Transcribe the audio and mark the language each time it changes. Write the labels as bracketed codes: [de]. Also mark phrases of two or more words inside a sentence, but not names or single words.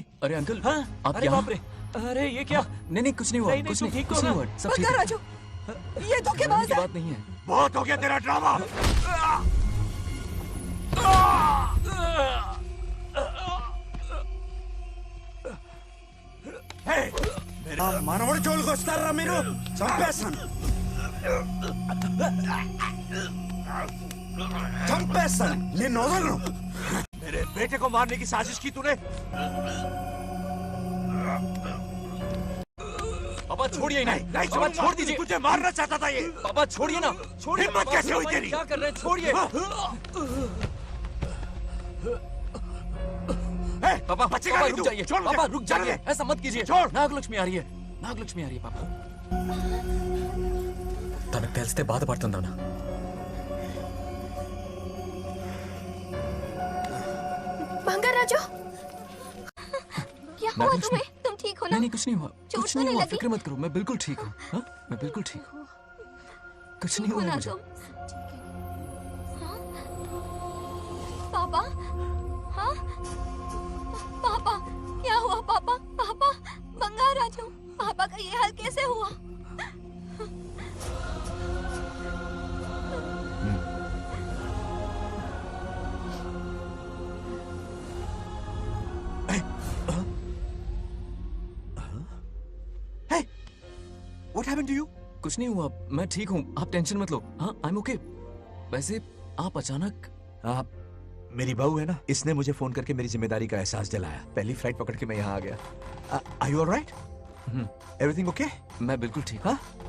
[hi] अरे अंकल, हाँ? आप अरे यहाँ? बाप रे, अरे ये क्या? नहीं कुछ नहीं हुआ. नहीं, कुछ तुम नहीं ठीक कुछ हो नहीं ना? हुआ. सब ठीक है. बंगाराजू, ये धोखेबाज की है. बात नहीं है. बहुत हो गया तेरा ड्रामा. [te] మనవడి జోలికి వస్తారా మీరు? చంపేస్తాను చంపేస్తాను నిన్ను వదలను. [hi] मेरे बेटे को मारने की साजिश की तूने. पापा छोड़िए. नहीं नहीं पापा छोड़ दीजिए. तुझे मारना चाहता था ये. पापा छोड़िए ना. छोड़िए. हिम्मत पापा, कैसे हुई पापा, तेरी? क्या कर रहे हैं? छोड़िए. पापा बचेगा पापा नहीं रुक तू. जाइए. छोड़ मुझे. पापा रुक चल जाइए. दे. ऐसा मत कीजिए. छोड़. नागलक्ष्मी आ रही है. नागलक्ष्मी आ रही है पापा. [te] తనకు తెలిస్తే బాధపడుతుందన్నా. [hi] बंगाराजू, क्या हुआ नागलक्ष्मी. तुम्हें? तुम ठीक हो ना? नहीं कुछ नहीं हुआ. चोट कुछ तो नहीं नहीं हुआ. लगी? फिक्र मत करो. मैं बिल्कुल ठीक हूँ. हाँ? मैं बिल्कुल ठीक हूँ. कुछ नहीं ठीक हो हुआ ना मुझे. तुम? हाँ? पापा? हाँ? पापा, क्या हुआ पापा? पापा, बंगाराजू, पापा का ये हाल कैसे हुआ? [en] What happened to you? [hi] कुछ नहीं हुआ. मैं ठीक हूँ. आप टेंशन मत लो. हाँ, [en] I'm okay. [hi] वैसे आप अचानक. आप मेरी बहू है ना, इसने मुझे फोन करके मेरी जिम्मेदारी का एहसास दिलाया. पहली फ्लाइट पकड़ के मैं यहाँ आ गया. [en] Are you all right? Everything okay? [hi] मैं बिल्कुल ठीक हूँ.